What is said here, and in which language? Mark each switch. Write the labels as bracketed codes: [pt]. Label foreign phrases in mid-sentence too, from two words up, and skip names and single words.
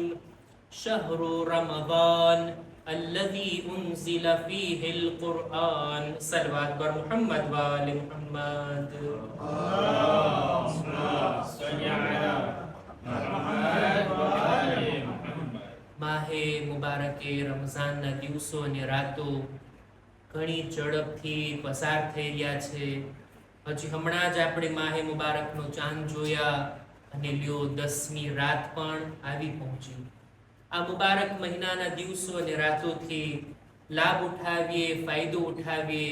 [ar] شهر رمضان الذي أنزل فيه القرآن. صلوات بر محمد وآل محمد. اللهم صل على محمد وآل محمد. [gu] માહે મુબારકે રમઝાનના દિવસો અને રાતો ઘણી ઝડપથી પસાર થઈ રહ્યા છે. હજી હમણાં જ આપણે માહે મુબારકનો ચાંદ જોયા અને લ્યો 10મી રાત પણ આવી પહોંચી. આ મુબારક મહિનાના દિવસો અને રાતોથી લાભ ઉઠાવીએ, ફાયદો ઉઠાવીએ.